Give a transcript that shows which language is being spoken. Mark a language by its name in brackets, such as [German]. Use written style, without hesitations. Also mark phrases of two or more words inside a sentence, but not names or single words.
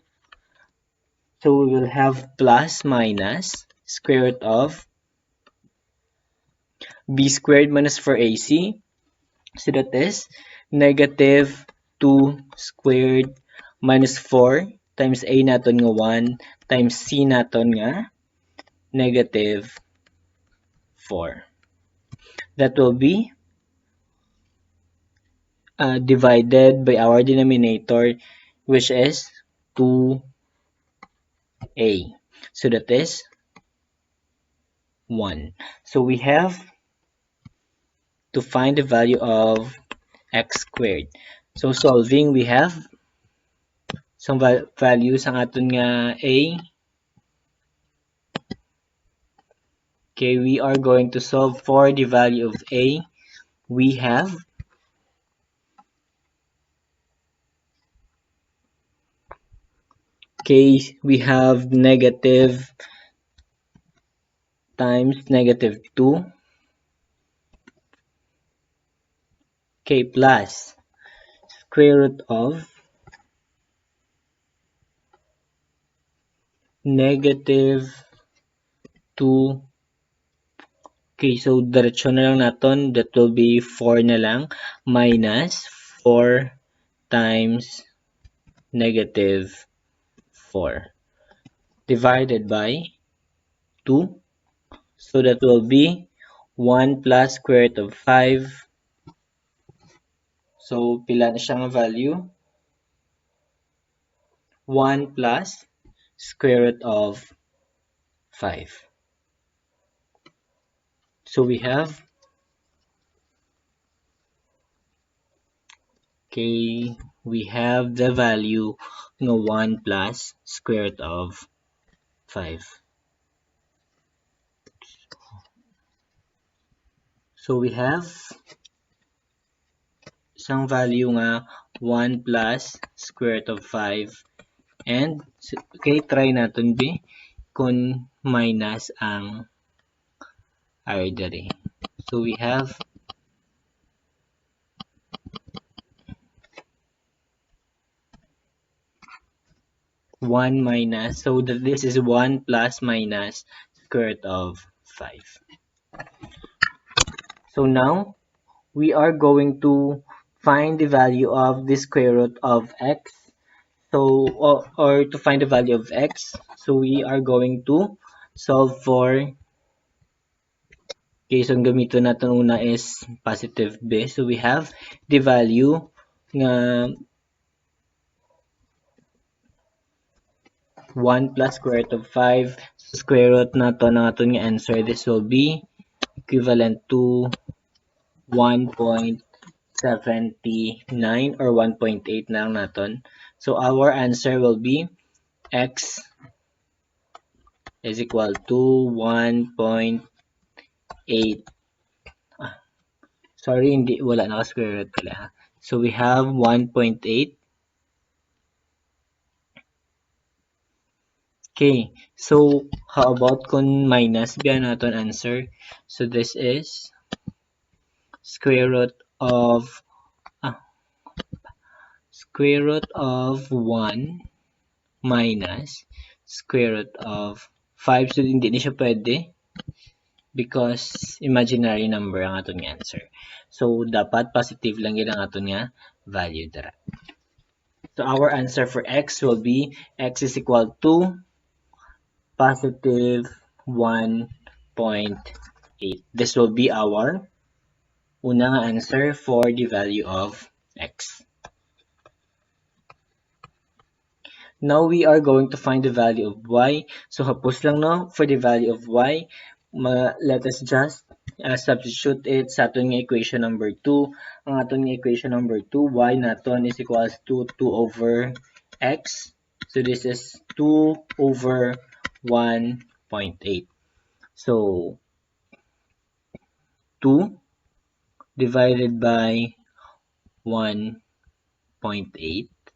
[English] So we will have plus minus square root of b squared minus 4ac. So that is negative 2 squared minus 4 times a [Hiligaynon] naton nga [English] 1 times c [Hiligaynon] naton nga [English] negative 4. That will be divided by our denominator, which is 2a. So that is 1. So we have to find the value of x squared. So solving, we have some values [Hiligaynon] ang aton nga [English] a. Okay, we are going to solve for the value of a. We have negative times negative 2. Okay, plus square root of negative 2. [Filipino] Okay, so diretso na lang natin. [English] That will be 4 [Filipino] na lang [English] minus 4 times negative 4 divided by 2. So that will be 1 plus square root of 5. So [Hiligaynon] pila na siya nga value? [English] 1 plus square root of 5. So we have, okay, we have the value ng 1 plus square root of 5. So we have isang value nga 1 plus square root of 5. And, okay, [Hiligaynon] try natin B kung minus ang r diri. [English] So we have 1 minus, so that this is 1 plus minus square root of 5. So now, we are going to find the value of the square root of x. So, or to find the value of x, so we are going to solve for, okay, so [Hiligaynon] ang gamiton natin una [English] is positive b. So we have the value nga 1 plus square root of 5. Square root [Hiligaynon] nato ng aton nga [English] answer, this will be equivalent to 1.79 or 1.8 [Hiligaynon] na lang naton. [English] So our answer will be x is equal to 1.8. Sorry, [Filipino] hindi, wala naka-square root pala. [English] So we have 1.8. Okay, so how about [Hiligaynon] kung minus biya naton [English] answer? So this is square root of 1 minus square root of 5. [Filipino] So hindi na siya pwede [English] because imaginary number [Hiligaynon] ang aton nga [Filipino] answer. [Hiligaynon] So dapat positive [Filipino] lang yun [Hiligaynon] ang aton nga value dira. [English] So our answer for x will be x is equal to positive 1.8. This will be our unang answer for the value of x. Now we are going to find the value of y. [Hiligaynon] So hapos lang no, [English] for the value of y, let us just substitute it [Hiligaynon] sa aton nga [English] equation number 2. [Hiligaynon] Ang aton nga [English] equation number 2, y naton is equals to 2 over x. So this is 2 over 1.8. So 2 divided by 1.8.